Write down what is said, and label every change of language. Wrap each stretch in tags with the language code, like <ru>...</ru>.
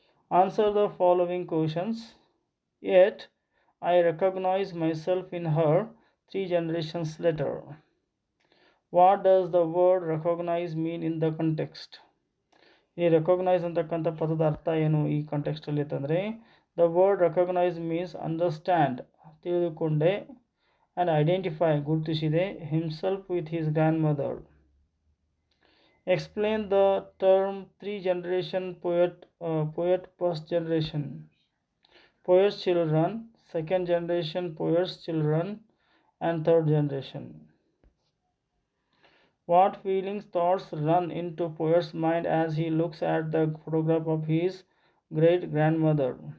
<en>Answer the following questions. Yet I recognise myself in her 3 generations later. What does the word recognize mean in the context?</en> <kn>ಈ recognise ಅಂತಕ್ಕಂಥ ಪದದ ಅರ್ಥ ಏನು ಈ ಕಾಂಟೆಕ್ಸ್ಟಲ್ಲಿ ಅಂತಂದರೆ,</kn> <en>the word recognise means understand,</en> <kn>ತಿಳಿದುಕೊಂಡೆ,</kn> <en>and identify,</en> <kn>ಗುರುತಿಸಿದೆ,</kn> <en>Himself with his grandmother. Explain the term 3 generation poet first generation poet's children, second generation poet's children, and third generation. What feelings, thoughts run into poet's mind as he looks at the photograph of his great grandmother?</en>